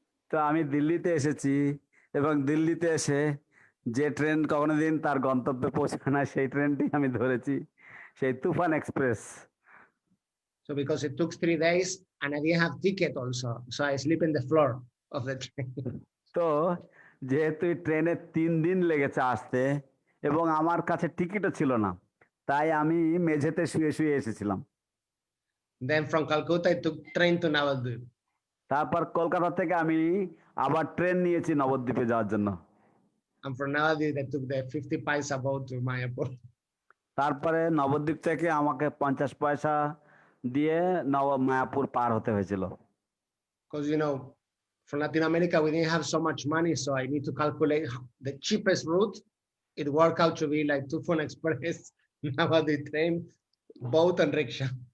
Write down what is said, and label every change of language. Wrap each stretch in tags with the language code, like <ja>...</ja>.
<bn>তো আমি দিল্লিতে এসেছি এবং দিল্লিতে এসে যে ট্রেন কোনোদিন তার গন্তব্যে পৌঁছায় না সেই ট্রেনটি আমি ধরেছি, সেই তুফান express.</bn> <en>So because it took 3 days and I didn't have ticket also, so I sleep in the floor of the train.</en> <bn>তো যেহেতু ট্রেনে 3 দিন লেগেছে আসতে এবং আমার কাছে টিকিটও ছিল না, তাই আমি মেঝেতে শুয়ে শুয়ে এসেছিলাম।</bn> <en>Then from Calcutta I took train to Navadvip.</en> <bn>তারপর কলকাতা থেকে আমি আবার ট্রেন নিয়েছি নবদ্বীপে যাওয়ার জন্য।</bn> <en>And from Navadvip I took the 50 paisa boat to Mayapur.</en> <bn>তারপরে নবদ্বীপ থেকে আমাকে 50 পয়সা দিয়ে মায়াপুর পার হতে হয়েছিল।</bn> <en>Because from Latin America we didn't have so much money, so I need to calculate the cheapest route. It worked out to be like Tufan Express, Navadvip train, boat and rickshaw.</en>